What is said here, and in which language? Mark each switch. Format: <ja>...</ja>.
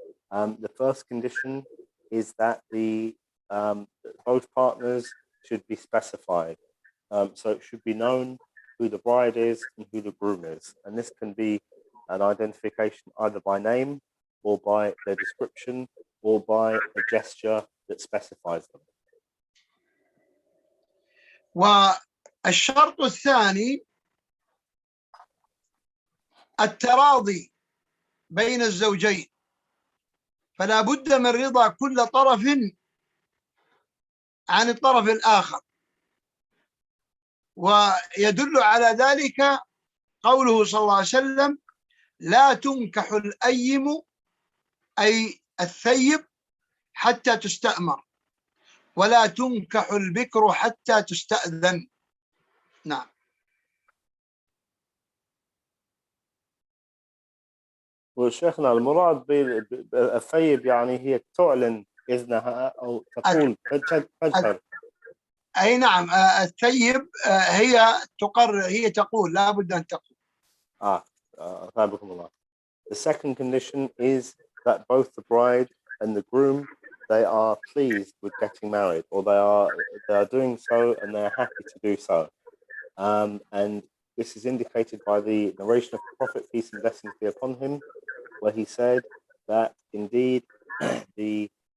<en>The first condition is that both partners should be specified. So it should be known who the bride is and who the groom is. And this can be an identification either by name or by their description or by a gesture that specifies them.</en> <ar>والشرط الثاني التراضي بين الزوجين، فلا بد من رضا كل طرف عن الطرف الآخر، ويدل على ذلك قوله صلى الله عليه وسلم: لا تنكح الأيم أي الثيب حتى تستأمر، ولا تنكح البكر حتى تستأذن. نعم. وشيخنا المراد بالثيب يعني هي تعلن إذنها أو تقول تجهر. أي نعم، الثيب هي تقول، لا بد أن تقول. أثابكم الله.</ar> <en>The second condition is that both the bride and the groom, they are pleased with getting married, or they are doing so and they are happy to do so. And this is indicated by the narration of the Prophet, peace and blessings be upon him, where he said that indeed the</en>